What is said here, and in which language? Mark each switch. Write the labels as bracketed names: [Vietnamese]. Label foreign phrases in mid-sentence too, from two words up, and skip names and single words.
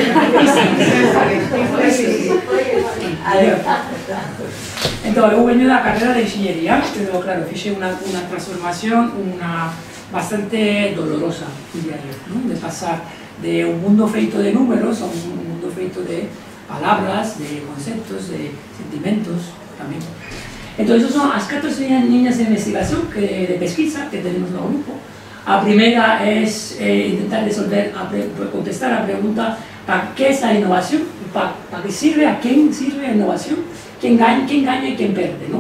[Galician] Entón, eu veño da carreira de ingeniería, pero claro, fixe unha transformación bastante dolorosa, diría eu, de pasar de un mundo feito de números a un mundo feito feito de palabras, de conceptos, de sentimentos también. [Spanish] Entonces, esas son las 4 líneas de investigación, de pesquisa que tenemos en el grupo. La primera es intentar contestar a la pregunta ¿para qué es la innovación? ¿Para qué sirve? ¿A quién sirve la innovación? ¿Quién gana y quién pierde, ¿no?